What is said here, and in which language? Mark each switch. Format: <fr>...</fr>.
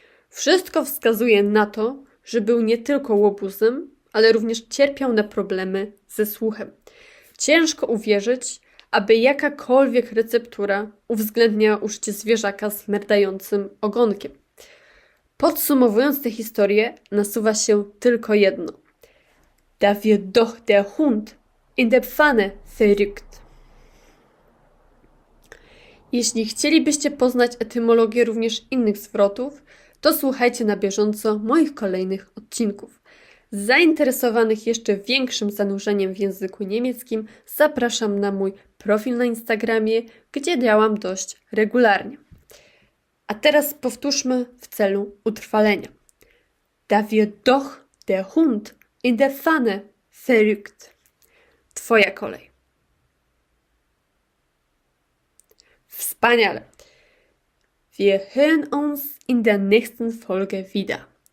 <pl>Wszystko wskazuje na to, że był nie tylko łobuzem, ale również cierpiał na problemy ze słuchem. Ciężko uwierzyć, aby jakakolwiek receptura uwzględniała użycie zwierzaka z merdającym ogonkiem. Podsumowując tę historię, nasuwa się tylko jedno.</pl> <de>Da wird doch der Hund in der Pfanne verrückt.</de> <pl>Jeśli chcielibyście poznać etymologię również innych zwrotów, to słuchajcie na bieżąco moich kolejnych odcinków. Zainteresowanych jeszcze większym zanurzeniem w języku niemieckim zapraszam na mój profil na Instagramie, gdzie działam dość regularnie. A teraz powtórzmy w celu utrwalenia.</pl> <de>Da wird doch der Hund in der Pfanne verrückt.</de> <pl>Twoja kolej. Wspaniale.</pl> <de>Wir hören uns in der nächsten Folge wieder.</de>